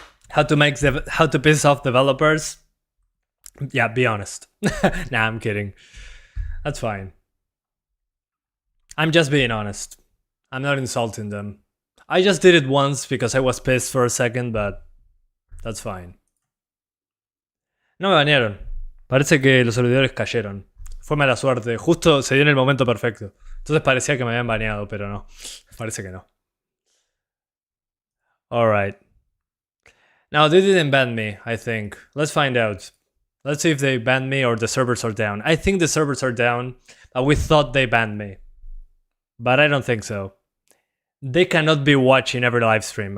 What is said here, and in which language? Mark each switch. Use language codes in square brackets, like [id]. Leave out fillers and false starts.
[en] How to piss off developers? Yeah, be honest. Nah, I'm kidding. That's fine. I'm just being honest. I'm not insulting them. I just did it once because I was pissed for a second, but that's fine. [es] No me banearon. Parece que los servidores cayeron. Fue mala suerte. Justo se dio en el momento perfecto. Entonces parecía que me habían baneado, pero no. Parece que no. [en] Alright. Now, they didn't ban me, I think. Let's find out. Let's see if they banned me or the servers are down. I think the servers are down, but we thought they banned me. But I don't think so. They cannot be watching every live stream.